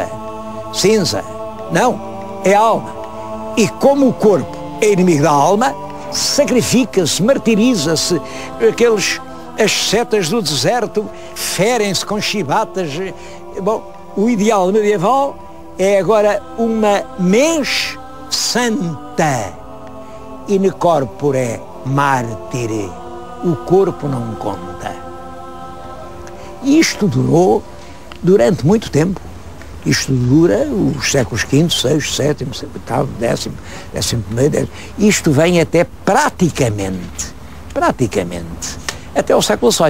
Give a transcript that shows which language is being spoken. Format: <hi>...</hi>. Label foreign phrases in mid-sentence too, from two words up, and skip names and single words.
<pt>Cinza. Não, é a alma. E como o corpo é inimigo da alma, sacrifica-se, martiriza-se. As setas do deserto ferem-se com chibatas. Bom, o ideal medieval é agora uma</pt> <la>mens santa, in corpore martire.</la> <pt>O corpo não conta. E isto durou durante muito tempo. Isto dura os séculos V, VI, VII, VIII, X. Isto vem até praticamente, até o século XVIII.</pt>